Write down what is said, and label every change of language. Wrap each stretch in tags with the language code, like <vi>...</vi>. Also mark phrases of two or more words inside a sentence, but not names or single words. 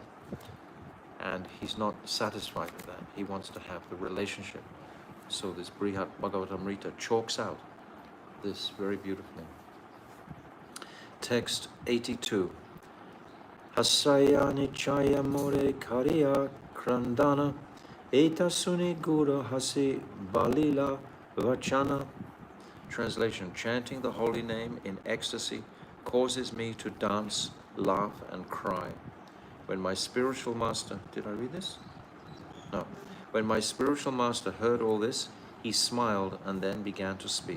<en>And he's not satisfied with that. He wants to have the relationship. So this Brihat Bhagavatamrita chalks out this very beautifully.</en> <bn>Text 82. হাসায় নাচায় মোরে করায় ক্রন্দন এত শুনি গুরু হাসি বলিলা বচন.</bn> <en>Translation: chanting the holy name in ecstasy causes me to dance, laugh, and cry. When my spiritual master, did I read this? No. When my spiritual master heard all this, he smiled and then began to speak.</en>